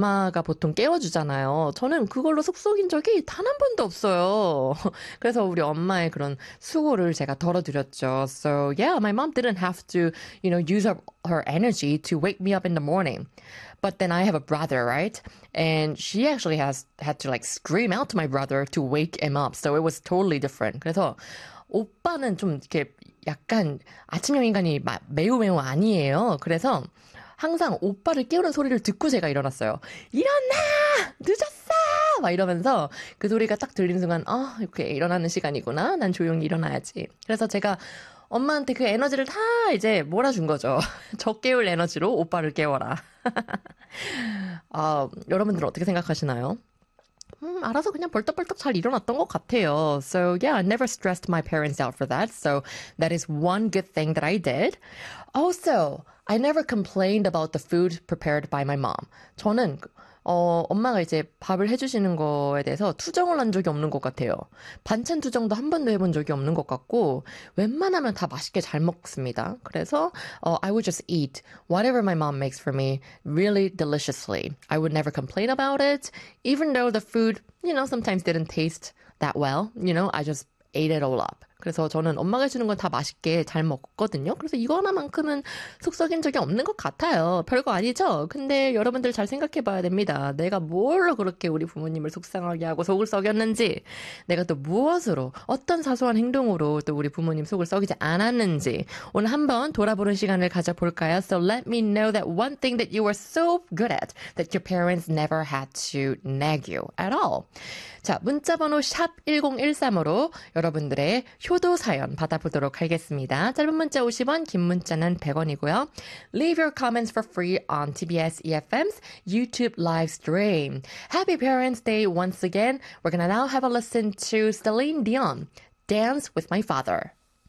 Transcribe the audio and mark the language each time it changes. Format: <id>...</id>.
<ko>엄마가 보통 깨워주잖아요. 저는 그걸로 속썩인 적이 단한 번도 없어요. 그래서 우리 엄마의 그런 수고를 제가 덜어드렸죠.</ko> <en>So yeah, my mom didn't have to, you know, use up her energy to wake me up in the morning. But then I have a brother, right? And she actually has had to like scream out to my brother to wake him up. So it was totally different.</en> <ko>그래서 오빠는 좀 이렇게 약간 아침형 인간이 매우 매우 아니에요. 그래서 항상 오빠를 깨우는 소리를 듣고 제가 일어났어요. 일어나! 늦었어! 막 이러면서 그 소리가 딱 들리는 순간, 아, 이렇게 일어나는 시간이구나. 난 조용히 일어나야지. 그래서 제가 엄마한테 그 에너지를 다 이제 몰아준 거죠. 저 깨울 에너지로 오빠를 깨워라. 아, 여러분들은 어떻게 생각하시나요? 알아서 그냥 벌떡벌떡 잘 일어났던 것 같아요.</ko> <en>So yeah, I never stressed my parents out for that. So that is one good thing that I did. Also, I never complained about the food prepared by my mom.</en> <ko>저는 엄마가 이제 밥을 해주시는 거에 대해서 투정을 한 적이 없는 것 같아요. 반찬 투정도 한 번도 해본 적이 없는 것 같고, 웬만하면 다 맛있게 잘 먹습니다. 그래서</ko> <en>I would just eat whatever my mom makes for me really deliciously. I would never complain about it, even though the food, you know, sometimes didn't taste that well. You know, I just ate it all up.</en> <ko>그래서 저는 엄마가 주는 건다 맛있게 잘 먹거든요. 그래서 이거 하나만큼은 속썩인 적이 없는 것 같아요. 별거 아니죠? 근데 여러분들 잘 생각해 봐야 됩니다. 내가 뭘로 그렇게 우리 부모님을 속상하게 하고 속을 썩였는지, 내가 또 무엇으로, 어떤 사소한 행동으로 또 우리 부모님 속을 썩이지 않았는지, 오늘 한번 돌아보는 시간을 가져볼까요?</ko> <en>So let me know that one thing that you were so good at that your parents never had to nag you at all.</en> <ko>자, 문자번호 샵1013으로 여러분들의 효도 사연 받아보도록 하겠습니다. 짧은 문자 50원, 긴 문자는 100원이고요.</ko> <en>Leave your comments for free on TBS EFM's YouTube live stream. Happy Parents' Day once again. We're gonna now have a listen to Celine Dion, Dance with My Father.</en>